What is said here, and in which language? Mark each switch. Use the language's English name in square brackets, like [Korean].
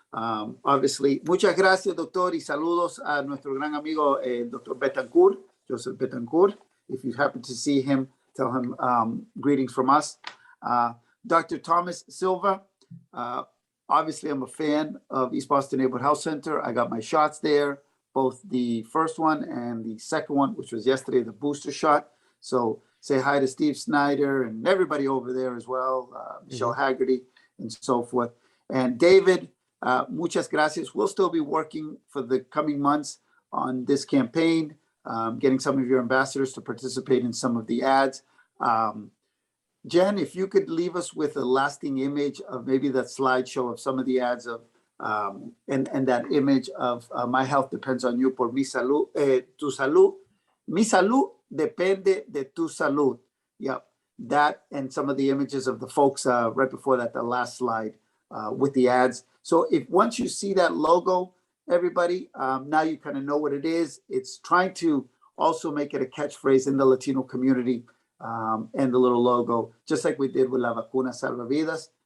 [Spanish] Obviously, muchas gracias, doctor, y saludos a nuestro gran amigo, Dr. [English] Betancourt, Joseph Betancourt. If you happen to see him, tell him greetings from us. Dr. Thomas Silva, obviously, I'm a fan of East Boston Neighborhood Health Center. I got my shots there, both the first one and the second one, which was yesterday, the booster shot. So say hi to Steve Snyder and everybody over there as well, Michelle Haggerty and so forth. And David, [Spanish] muchas gracias. [English] We'll still be working for the coming months on this campaign, getting some of your ambassadors to participate in some of the ads. Jen, if you could leave us with a lasting image of maybe that slideshow of some of the ads of, and that image of My Health Depends on You [Spanish] por mi salud, tu salud. Mi salud depende de tu salud. [English] Yep, that and some of the images of the folks right before that, the last slide with the ads. So if once you see that logo, everybody, now you kind of know what it is. It's trying to also make it a catchphrase in the Latino community. And the little logo, just like we did with La Vacuna Salva Vidas.